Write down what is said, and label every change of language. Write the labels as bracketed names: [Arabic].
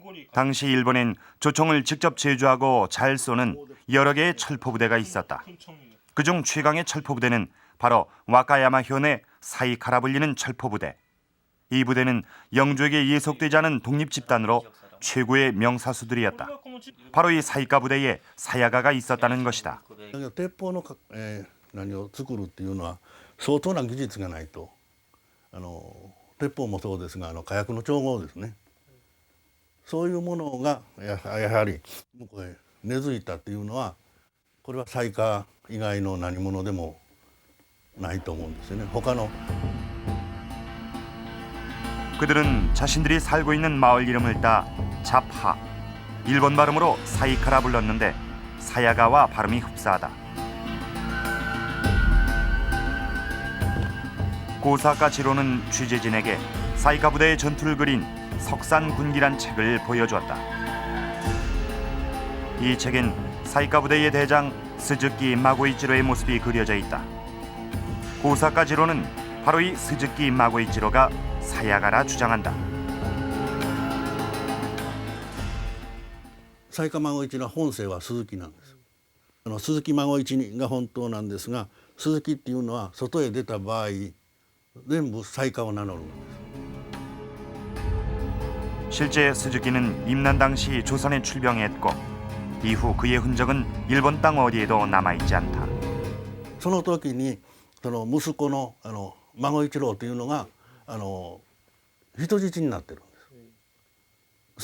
[Korean] 당시 일본엔 조총을 직접 제조하고 잘 쏘는 여러 개의 철포부대가 있었다. 그중 최강의 철포부대는 바로 와카야마 현의 사이카라 불리는 철포부대. 이 부대는 영주에게 예속되지 않은 독립집단으로 최고의 명사수들이었다. 바로 이 사이카 부대에 사야가가 있었다는 것이다. [Japanese] 鉄砲の何を作るっていうのは相当な技術がないと鉄砲もそうですが火薬の調合ですねそういうものがやはり向こうへ根付いたっていうのはこれはサイカ以外の何者でもないと思うんですよね他の [Korean] 그들은 자신들이 살고 있는 마을 이름을 따 자파, 일본 발음으로 사이카라 불렀는데 사야가와 발음이 흡사하다. 고사카 지로는 취재진에게 사이카 부대의 전투를 그린 석산군기란 책을 보여주었다. 이 책엔 사이카 부대의 대장 스즈키 마고이치로의 모습이 그려져 있다. 고사카 지로는 바로 이 스즈키 마고이치로가 사야가라 주장한다. [Japanese] 雑賀孫一の本姓は鈴木なんです。鈴木孫一が本当なんですが、鈴木っていうのは外へ出た場合全部雑賀を名乗るんです。 [Korean] 실제 스즈키는 임난 당시 조선에 출병했고 이후 그의 흔적은 일본 땅 어디에도 남아 있지 않다. [Japanese] その時にその息子の孫一郎というのが人質になってるんです。